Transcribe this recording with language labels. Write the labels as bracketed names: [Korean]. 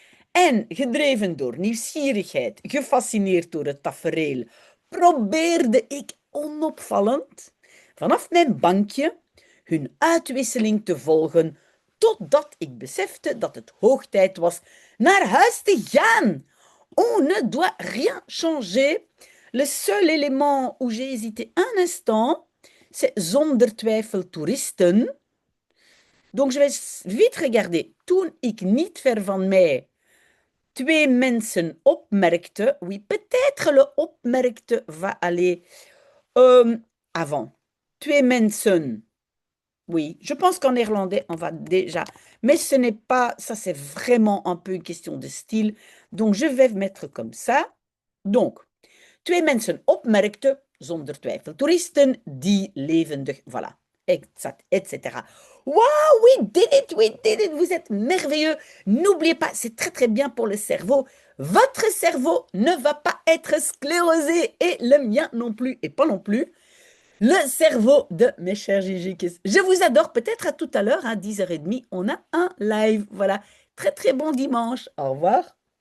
[Dutch] En gedreven door nieuwsgierigheid, gefascineerd door het tafereel, probeerde ik onopvallend vanaf mijn bankje hun uitwisseling te volgen, totdat ik besefte dat het hoog tijd was naar huis te gaan. [French] On ne doit rien changer. Le seul élément où j'ai hésité un instant, c'est zonder twijfel toeristen. Donc je vais vite regarder. [Dutch] Toen ik niet ver van mij twee mensen opmerkte, [French] oui, peut-être le opmerkte va aller avant. [Dutch] Twee mensen. [French] Oui, je pense qu'en néerlandais, on va déjà. Mais ce n'est pas, ça c'est vraiment un peu une question de style. Donc je vais mettre comme ça. [Dutch] Donc, twee mensen opmerkten, zonder twijfel toeristen, die levendig, [French] voilà, exact, etc. Wow, [English] we did it, [French] vous êtes merveilleux. N'oubliez pas, c'est très très bien pour le cerveau. Votre cerveau ne va pas être sclérosé et le mien non plus, et pas non plus. Le cerveau de mes chers Gigi. Je vous adore. Peut-être à tout à l'heure, à 10h30, on a un live. Voilà. Très très bon dimanche. Au revoir.